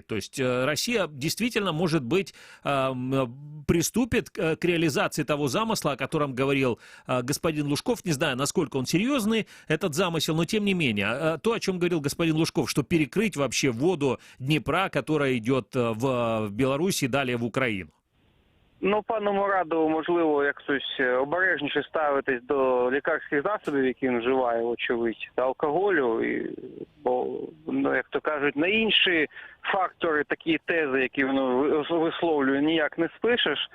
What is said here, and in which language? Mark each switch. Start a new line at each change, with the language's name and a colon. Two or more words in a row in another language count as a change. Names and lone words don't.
Russian: То есть Россия действительно, может быть, приступит к реализации того замысла, о котором говорил господин Лужков. Не знаю, насколько он серьезный, этот замысел, но тем не менее. То, о чем говорил господин Лужков, что перекрыть вообще воду Днепра, которая идет в Беларусь и далее в Украину.
Ukrainian: Пану Мурадову, можливо, якось обережніше ставитись до лікарських засобів, які він вживає, очевидь, та алкоголю, бо, як то кажуть, на інші фактори, такі тези, які він висловлює, ніяк не спишеш.